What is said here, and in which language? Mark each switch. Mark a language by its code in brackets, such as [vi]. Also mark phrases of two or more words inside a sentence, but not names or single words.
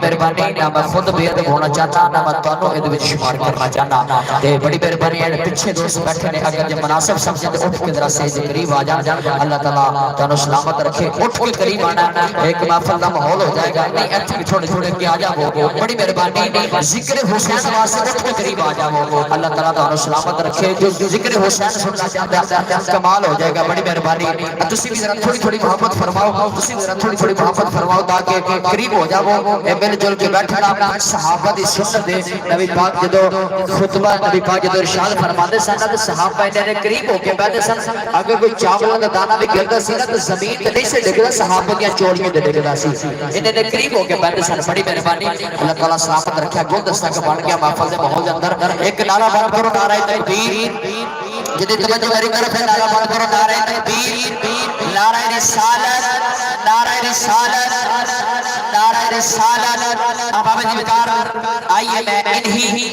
[pa] مہربانی نہ میں خود بے ادب ہونا چاہتا نہ میں تانوں ادب وچ شمار کرنا چاہتا تے بڑی مہربانی ہے پیچھے دوست بیٹھے نے اگر جب مناسب سمجھے تے اٹھ کے ذرا سے قریب آ جان اللہ تعالیٰ تانوں سلامت رکھے اٹھ کے قریب آنا ایک محفل دا ماحول ہو جائے گا نہیں ایتھے تھوڑے تھوڑے کے آ جاؤ بڑی مہربانی ذکر حسین واسطے اٹھ کے قریب آ جاؤ اللہ تعالیٰ تانوں سلامت رکھے جو ذکر حسین سننا چاہتا ہے کمال ہو جائے گا بڑی مہربانی تسی بھی ذرا تھوڑی تھوڑی محبت فرماؤ تسی بھی ذرا تھوڑی تھوڑی محبت فرماؤ تاکہ قریب ہو جاؤ اے مل جل کے بیٹھنا صحابہ دی سنت دے نبی پاک جدو خطبہ نبی پاک جدو ارشاد فرماندے سن تے صحابہ انہاں نے قریب ہو کے بیٹھے سن اگر کوئی چاول دا دانہ بھی گردا سی نا تے زمین تے نہیں سے ڈگدا صحابہ دیاں چوڑیاں تے ڈگدا سی انہاں نے قریب ہو کے بیٹھے سن بڑی مہربانی اللہ تعالیٰ سلامت رکھیا گل دستا کہ بن گیا محفل دے ماحول دے اندر ایک نعرہ بلند کرو نعرہ تکبیر جدی توجہ میری طرف ہے نعرہ بلند کرو نعرہ تکبیر نعرہ رسالت نعرہ رسالت نعرہ رسالت اب جی بکار آئیے میں انہی